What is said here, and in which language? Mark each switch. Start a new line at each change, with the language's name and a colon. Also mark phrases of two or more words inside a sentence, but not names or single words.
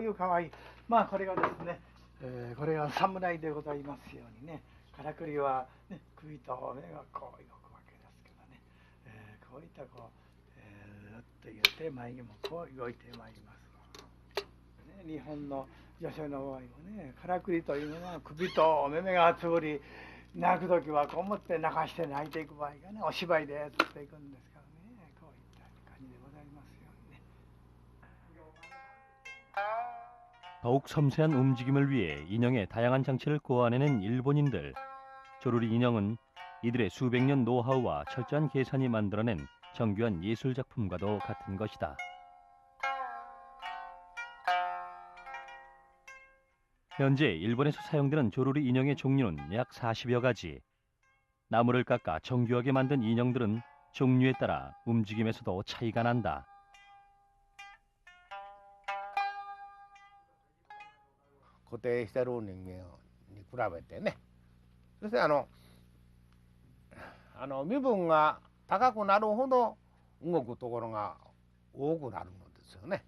Japanese: いう可愛い、まあこれがですね、これが侍でございますようにね、からくりは、ね、首と目がこう動くわけですけどね、こういったこう、ずっと言って眉毛もこう動いてまいります、ね、日本の女性の場合もね、からくりというのは首と目がつぶり、泣く時はこう思って泣かして泣いていく場合がね、お芝居でやっていくんですからね、こういった感じでございますようにね。
Korean: 더욱 섬세한 움직임을 위해 인형의 다양한 장치를 고안해낸 일본인들. 조루리 인형은 이들의 수백 년 노하우와 철저한 계산이 만들어낸 정교한 예술 작품과도 같은 것이다. 현재 일본에서 사용되는 조루리 인형의 종류는 약 40여 가지. 나무를 깎아 정교하게 만든 인형들은 종류에 따라 움직임에서도 차이가 난다.
Japanese: 固定してる人間に比べてね、そして身分が高くなるほど動くところが多くなるのですよね。